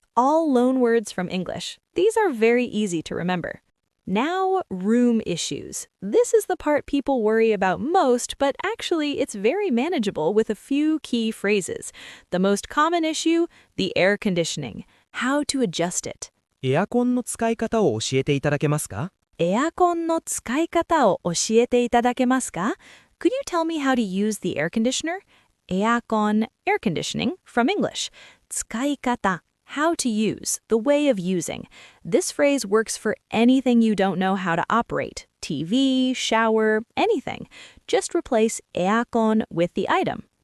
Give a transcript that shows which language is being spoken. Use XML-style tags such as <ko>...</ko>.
<en>All loan words from English. These are very easy to remember. Now, room issues. This is the part people worry about most, but actually it's very manageable with a few key phrases. The most common issue, the air conditioning. How to adjust it.</en> <ja>エアコンの使い方を教えていただけますか？エアコンの使い方を教えていただけますか?</ja> <en>Could you tell me how to use the air conditioner? エアコン, air conditioning, from English.</en> <ja>使い方.</ja> <en>How to use, the way of using. This phrase works for anything you don't know how to operate. TV, shower, anything. Just replace エアコン with the item.</en>